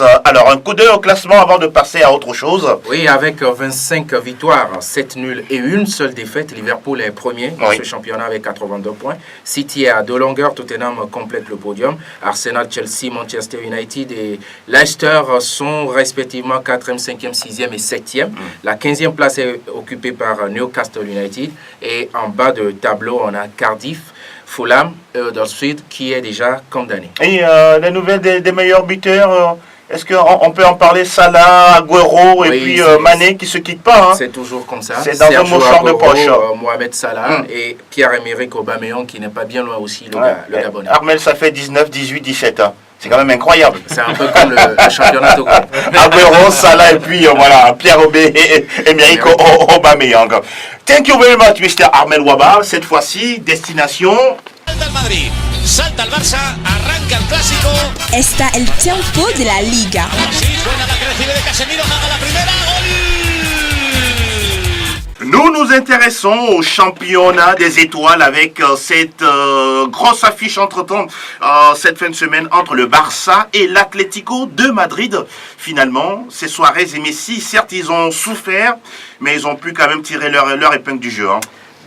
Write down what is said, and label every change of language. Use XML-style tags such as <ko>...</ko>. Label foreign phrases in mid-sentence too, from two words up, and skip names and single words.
<fr>Alors, un coup d'œil au classement avant de passer à autre chose. Oui, avec 25 victoires, 7 nuls et une seule défaite, Liverpool est premier dans ce championnat avec 82 points. City est à 2 longueurs, Tottenham complète le podium. Arsenal, Chelsea, Manchester United et Leicester sont respectivement 4e, 5e, 6e et 7e. La 15e place est occupée par Newcastle United et en bas de tableau, on a Cardiff, Fulham, Huddersfield qui est déjà condamné. Et les nouvelles des meilleurs buteurs, est-ce qu'on peut en parler? Salah, Agüero et puis Mané qui ne se quittent pas. C'est toujours comme ça. C'est dans un mouchoir de poche. Mohamed Salah et Pierre-Emerick Aubameyang qui n'est pas bien loin aussi, le Gabonais. Armel, ça fait 19, 18, 17 ans. C'est quand même incroyable. C'est un peu comme le championnat Togo. Agüero, Salah et puis Pierre-Emerick Aubameyang.</fr> <en>Thank you very much, Mr. Armel Waba.</en> <fr>Cette fois-ci, destination...</fr> <es>Salta el Madrid, salta el Barça, arranca el clásico. Está el tiempo de la Liga. Sí, buena la que recibe de Casemiro, nada la primera, gol.</es> <fr>Nous nous intéressons au championnat des étoiles avec cette grosse affiche entre-temps, cette fin de semaine entre le Barça et l'Atlético de Madrid. Finalement, c'est Suarez et Messi, certes ils ont souffert, mais ils ont pu quand même tirer leur épingle du jeu.</fr>